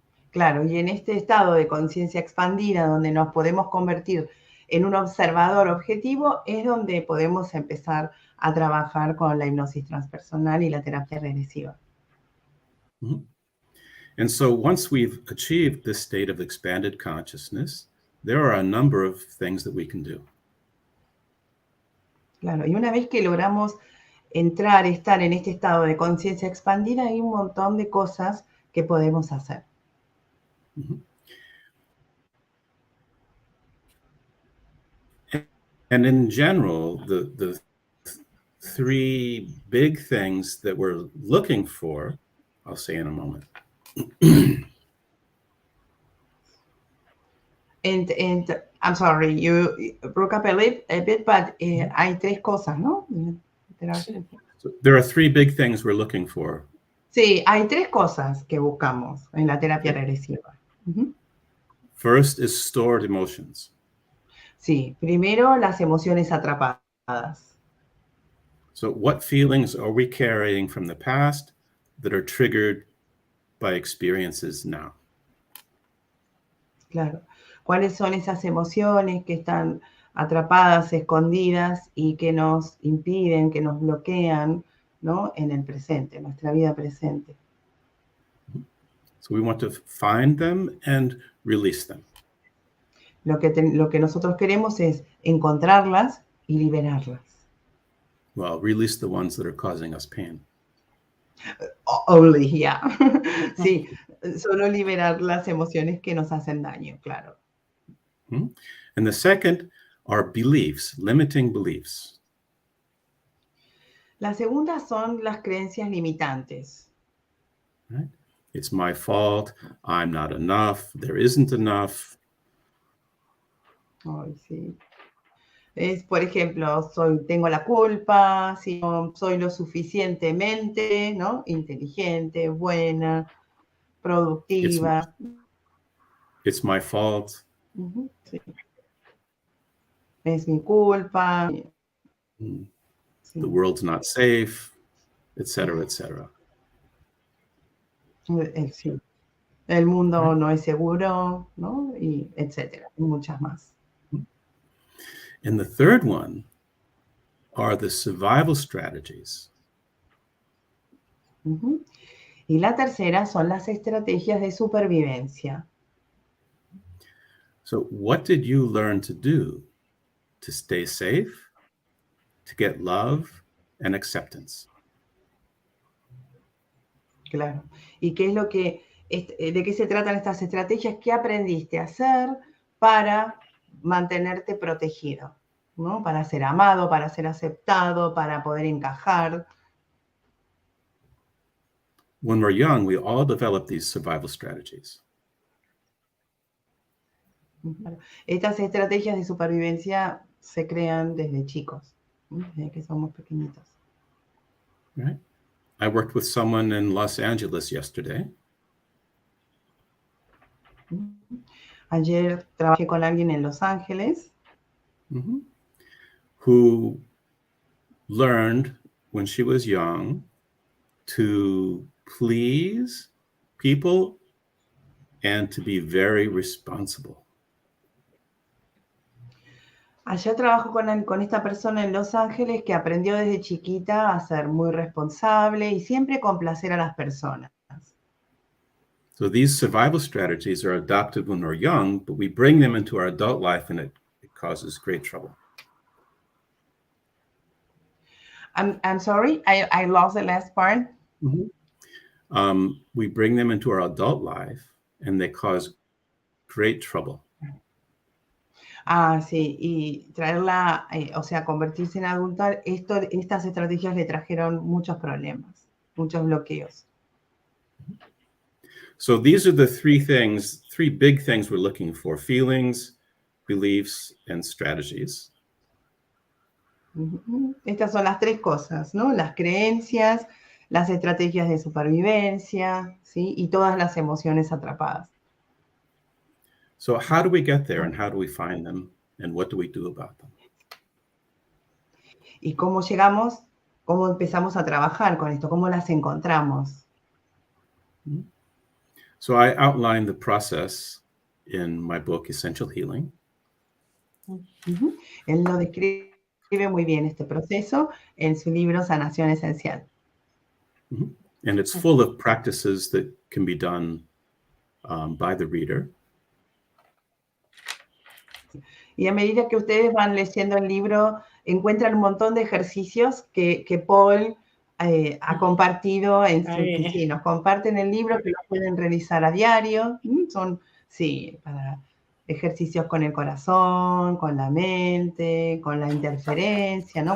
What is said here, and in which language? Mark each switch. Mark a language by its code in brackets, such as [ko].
[es] Claro, y en este estado de conciencia expandida, donde nos podemos convertir en un observador objetivo, es donde podemos empezar a trabajar con la hipnosis transpersonal y la terapia regresiva. [en] And so once we've achieved this state of expanded consciousness, there are a number of things that we can do. [es] Claro, y una vez que logramos entrar, estar en este estado de conciencia expandida, hay un montón de cosas que podemos hacer. Mm-hmm. [en] And in general, the three big things that we're looking for, I'll say in a moment. And I'm sorry, you broke up a bit, but [es] hay tres cosas, ¿no? Sí. [en] So there are three big things we're looking for. [es] Sí, hay tres cosas que buscamos en la terapia regresiva. Uh-huh. [en] First is stored emotions. [es] Sí, primero las emociones atrapadas. [en] So what feelings are we carrying from the past that are triggered by experiences now? [es] Claro. ¿Cuáles son esas emociones que están atrapadas, escondidas y que nos impiden, que nos bloquean, ¿no? En el presente, en nuestra vida presente? [en] So we want to find them and release them. [es] Lo que nosotros queremos es encontrarlas y liberarlas. [en] Well, release the ones that are causing us pain. Only, yeah. [es] Sí, solo liberar las emociones que nos hacen daño, claro. Mm-hmm. [en] And the second are beliefs, limiting beliefs. [es] La segunda son las creencias limitantes. [en] Right? It's my fault, I'm not enough, there isn't enough. [es] Ay, sí. Es, por ejemplo, tengo la culpa, si no soy lo suficientemente, ¿no? Inteligente, buena, productiva. [en] It's my fault. [es] Uh-huh, sí. Es mi culpa. Mm. Sí. [en] The world's not safe, etc., etc. [es] Sí. El mundo no es seguro, ¿no? Y etcétera, y muchas más. [en] And the third one are the survival strategies. Uh-huh. [es] Y la tercera son las estrategias de supervivencia. [en] So what did you learn to do to stay safe, to get love and acceptance? [es] Claro. ¿Y qué es lo que, de qué se tratan estas estrategias? ¿Qué aprendiste a hacer para mantenerte protegido? ¿No? Para ser amado, para ser aceptado, para poder encajar. [en] When we're young, we all develop these survival strategies. [es] Estas estrategias de supervivencia se crean desde chicos, desde que somos pequeñitos. [en] Right? I worked with someone in Los Angeles yesterday. [es] Ayer trabajé con alguien en Los Ángeles. Mm-hmm. [en] Who learned when she was young to please people and to be very responsible. [es] Allá trabajo con esta persona en Los Ángeles que aprendió desde chiquita a ser muy responsable y siempre complacer a las personas. [en] So these survival strategies are adopted when we're young, but we bring them into our adult life and it causes great trouble. I'm sorry, I lost the last part. Mm-hmm. We bring them into our adult life and they cause great trouble. [es] Ah, sí, y traerla, o sea, convertirse en adulta, estas estrategias le trajeron muchos problemas, muchos bloqueos. [en] So these are the three big things we're looking for: feelings, beliefs, and strategies. [es] Estas son las tres cosas, ¿no? Las creencias, las estrategias de supervivencia, ¿sí? Y todas las emociones atrapadas. [en] So how do we get there and how do we find them and what do we do about them? [es] ¿Y cómo llegamos? ¿Cómo empezamos a trabajar con esto? ¿Cómo las encontramos? [en] So I outlined the process in my book, Essential Healing. [es] Él lo describe muy bien este proceso en su libro Sanación Esencial. [en] And it's full of practices that can be done by the reader. [es] Y a medida que ustedes van leyendo el libro, encuentran un montón de ejercicios que Paul ha compartido, sí, nos comparten el libro, que lo pueden realizar a diario. Son, sí, para ejercicios con el corazón, con la mente, con la interferencia, ¿no?